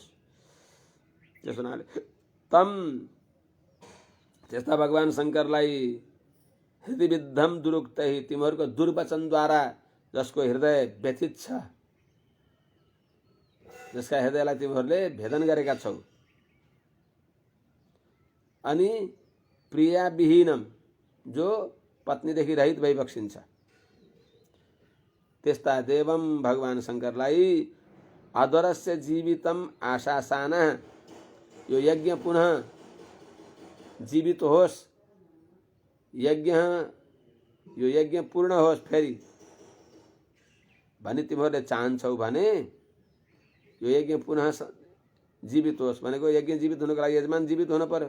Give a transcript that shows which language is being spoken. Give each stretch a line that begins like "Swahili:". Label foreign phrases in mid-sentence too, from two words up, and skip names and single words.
Nepali: त्यस हुनाले तम त्यस्ता भगवान शङ्करलाई
Sanskrit: हृदय विद्धम दुरुक्तै
Nepali: तिमीहरूको दुर्वचनद्वारा जसको हृदय व्यथित छ, जसका हृदयलाई तिमीहरूले भेदन गरेका छौ, अनि
Sanskrit: प्रिया विहीनम
Nepali: जो पत्नीदेखि रहित भइबक्सिन्छ, त्यस्ता देवम भगवान शङ्करलाई
Sanskrit: अध्वरस्य जीवितम आशासाना,
Nepali: यो यज्ञ पुनः जीवित होस्, यो यज्ञ पूर्ण होस् फेरि भनी तिमीहरूले चाहन्छौ भने यो यज्ञ पुनः जीवित होस् भनेको यज्ञ जीवित हुनको लागि यजमान जीवित हुनु पर्यो।